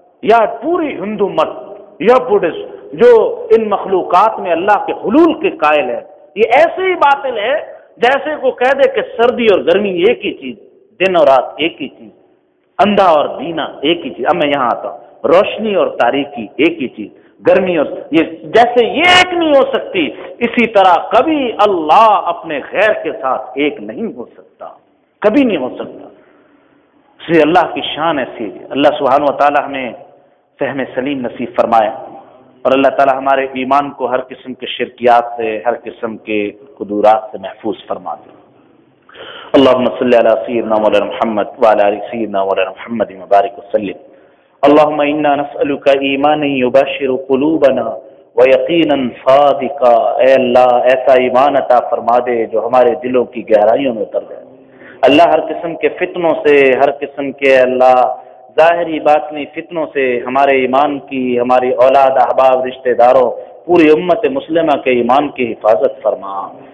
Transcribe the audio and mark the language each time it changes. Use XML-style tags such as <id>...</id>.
<ur>یا پوری ہندو مت یا بدھسٹ جو ان مخلوقات میں اللہ کے حلول کے قائل ہے, یہ ایسے ہی باطل ہے جیسے کو کہہ دے کہ سردی اور گرمی ایک ہی چیز, دن اور رات ایک ہی چیز, اندھا اور دینا ایک ہی چیز, اب میں یہاں آتا ہوں, روشنی اور تاریکی ایک ہی چیز, گرمی اور یہ, جیسے یہ ایک نہیں ہو سکتی, اسی طرح کبھی اللہ اپنے غیر کے ساتھ ایک نہیں ہو سکتا, کبھی نہیں ہو سکتا. اسی اللہ کی شان ایسی ہے, اللہ سبحانہ و تعالیٰ ہمیں فہم سلیم نصیب فرمائے, اور اللہ تعالیٰ ہمارے ایمان کو ہر قسم کے شرکیات سے, ہر قسم کے قدورات سے محفوظ فرما دے.</ur> <ar>اللهم صل على سيدنا مولانا محمد وعلى آل سيدنا مولانا محمد مبارك وسلم. اللهم إنا نسألك إيمانا يبشر قلوبنا ويقينا صادقا,</ar> <ur>اے اللہ ایسا ایمان عطا فرما دے جو ہمارے دلوں کی گہرائیوں میں اتر جائے. اللہ ہر قسم کے فتنوں سے, ہر قسم کے اللہ ظاہری باطنی فتنوں سے ہمارے ایمان کی, ہماری اولاد احباب رشتہ داروں, پوری امت مسلمہ کے ایمان کی حفاظت فرما.</ur>